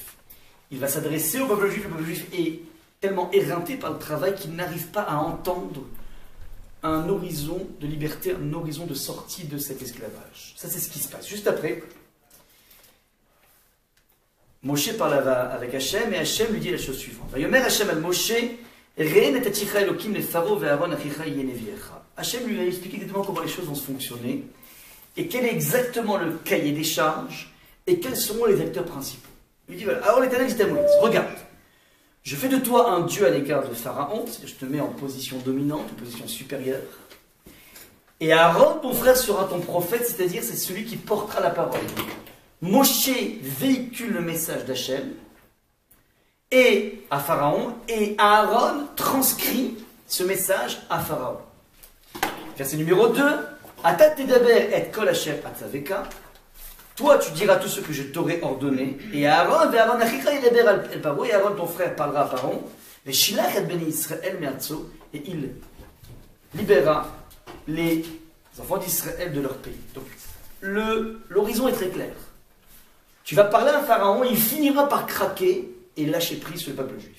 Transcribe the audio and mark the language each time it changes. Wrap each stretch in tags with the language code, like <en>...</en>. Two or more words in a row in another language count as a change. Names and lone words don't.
<fr>Il va s'adresser au peuple juif. Le peuple juif est tellement éreintés par le travail qu'ils n'arrivent pas à entendre un horizon de liberté, un horizon de sortie de cet esclavage. Ça, c'est ce qui se passe. Juste après, Moshe parle avec Hachem, et Hachem lui dit la chose suivante.</fr> <he>ויאמר השם אל משה ראה נתתיך אלהים ל פרעה ואהרן אחיך נביאך.</he> <fr>Hachem lui a expliqué exactement comment les choses vont se fonctionner, et quel est exactement le cahier des charges, et quels seront les acteurs principaux. Il dit, voilà, alors l'Éternel dit à Moïse, regarde, je fais de toi un dieu à l'égard de Pharaon, c'est-à-dire je te mets en position dominante, en position supérieure, et Aaron, ton frère, sera ton prophète, c'est-à-dire c'est celui qui portera la parole. Moshe véhicule le message d'Hachem et à Pharaon, et Aaron transcrit ce message à Pharaon. Verset numéro</fr> <he>2, אתה תדבר את כל אשר אצוך.</he> <fr>Toi, tu diras tout ce que je t'aurai ordonné. Et Aaron, et Aaron, ton frère, parlera à Pharaon. Et il libérera les enfants d'Israël de leur pays. Donc, l'horizon est très clair. Tu vas parler à Pharaon, il finira par craquer et lâcher prise sur le peuple juif.</fr>